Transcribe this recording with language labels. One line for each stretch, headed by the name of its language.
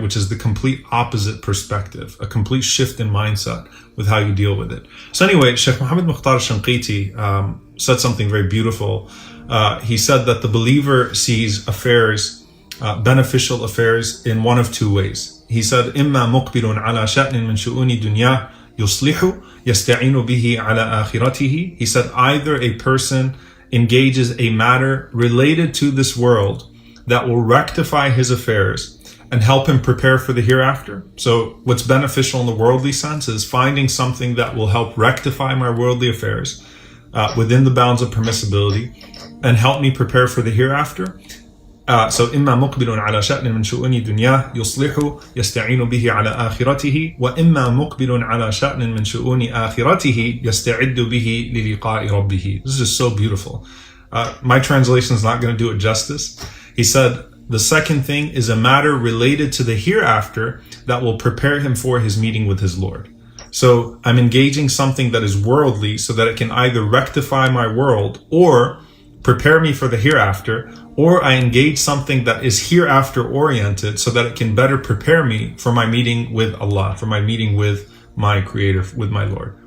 English: Which is the complete opposite perspective, a complete shift in mindset with how you deal with it. So anyway, Sheikh Muhammad Mukhtar Shanqiti said something very beautiful. He said that the believer sees affairs, beneficial affairs, in one of two ways. He said,
Arabic: إِمَّا مُقْبِلٌ عَلَى شَأْنٍ مِنْ شُؤُونِ دُنْيَاهِ يُصْلِحُ يَسْتَعِينُ بِهِ عَلَى آخِرَتِهِ.
English: He said either a person engages a matter related to this world that will rectify his affairs and help him prepare for the hereafter. So what's beneficial in the worldly sense is finding something that will help rectify my worldly affairs within the bounds of permissibility and help me prepare for the hereafter.
Arabic: So إما مقبل على شأن من شؤون دنياه يصلح يستعين به على آخرته وإما مقبل على شأن من شؤون آخرته يستعد به للقاء ربه.
English: This is just so beautiful. My translation is not going to do it justice. He said the second thing is a matter related to the hereafter that will prepare him for his meeting with his Lord. So I'm engaging something that is worldly so that it can either rectify my world or prepare me for the hereafter, or I engage something that is hereafter oriented so that it can better prepare me for my meeting with Allah, for my meeting with my Creator, with my Lord.